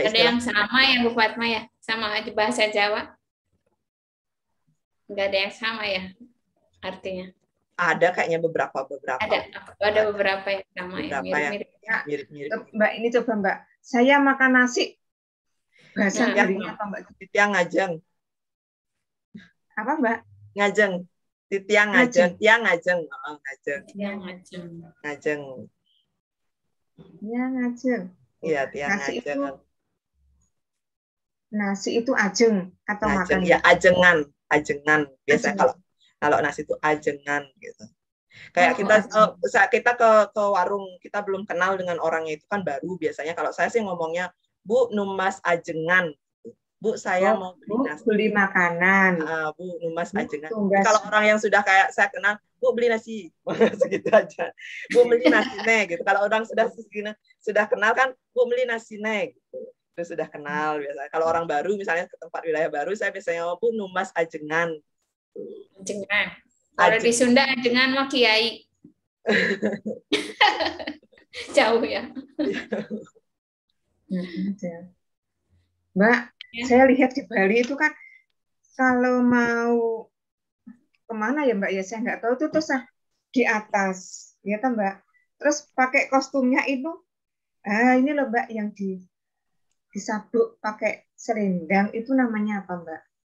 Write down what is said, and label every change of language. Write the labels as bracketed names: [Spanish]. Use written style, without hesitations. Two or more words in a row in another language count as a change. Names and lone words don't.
[Indonesian] yang sama ya Bu Fatma ya, sama aja bahasa Jawa. Nggak ada yang sama ya artinya. Ada kayaknya beberapa. Ada beberapa yang sama ya, mirip-mirip. Mbak, ini coba Mbak, saya makan nasi. Bahasa Balinya apa Mbak? [Balinese] Titiang ngajeng. [Indonesian] Apa Mbak? [Balinese] Ngajeng. Titiang ngajeng. Tiang ngajeng. Ngajeng. Tiang ngajeng. Ngajeng. Ya ngajeng. Iya, tiang ngajeng. [Indonesian] Nasi itu ajeng atau makan? [Balinese] Ya ajengan. [Indonesian] Biasanya kalau nasi itu ajengan gitu. Kayak kita ke warung, kita belum kenal dengan orangnya itu kan baru biasanya. Kalau saya sih ngomongnya, [Balinese] Bu, numas ajengan. Bu, [Indonesian] saya mau beli makanan. [Balinese] Bu, numas ajengan. [Indonesian] Kalau orang yang sudah kayak saya kenal, Bu, beli nasi. Segitu aja. Bu, beli nasi nih gitu. Kalau orang sudah kenal kan, Bu, beli nasi nih gitu. Itu sudah kenal biasanya. Kalau orang baru misalnya ke tempat wilayah baru, saya biasanya Bu, [Balinese] numas ajengan. [Indonesian] Ajengan. Kalau di Sunda [Sundanese] ajengan mah [Indonesian] kiai. Jauh ya. Mbak, saya lihat di Bali itu kan kalau mau kemana ya Mbak ya, saya nggak tahu tuh, terus di atas ya kan Mbak, terus pakai kostumnya itu ini loh Mbak yang disabuk pakai selendang, itu namanya apa Mbak?